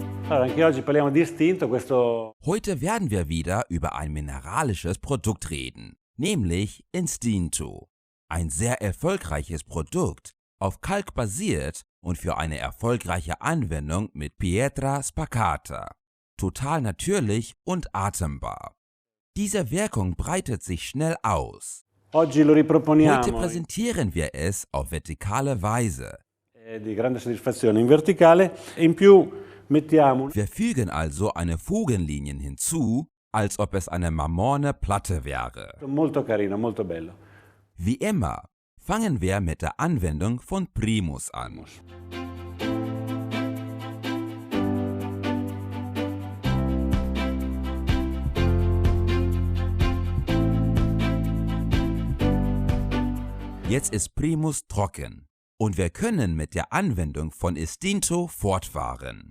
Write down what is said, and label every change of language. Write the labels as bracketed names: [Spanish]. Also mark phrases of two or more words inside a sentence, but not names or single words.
[Italian] Allora, anche oggi parliamo di Istinto, questo [German] Heute werden wir wieder über ein mineralisches Produkt reden, nämlich Instinto. Ein sehr erfolgreiches Produkt, auf Kalk basiert und für eine erfolgreiche Anwendung mit Pietra Spacata. Total natürlich und atembar. Diese Wirkung breitet sich schnell aus. [Italian] oggi lo [German] Heute [Italian] riproponiamo [German] präsentieren wir es auf vertikale Weise. [Italian] di grande soddisfazione in verticale e in più mettiamo [German] Wir fügen also eine Fugenlinien hinzu, als ob es eine marmorne Platte wäre. [Italian] molto carino, molto bello. [German] Wie immer, fangen wir mit der Anwendung von Primus an. Jetzt ist Primus trocken und wir können mit der Anwendung von Istinto fortfahren.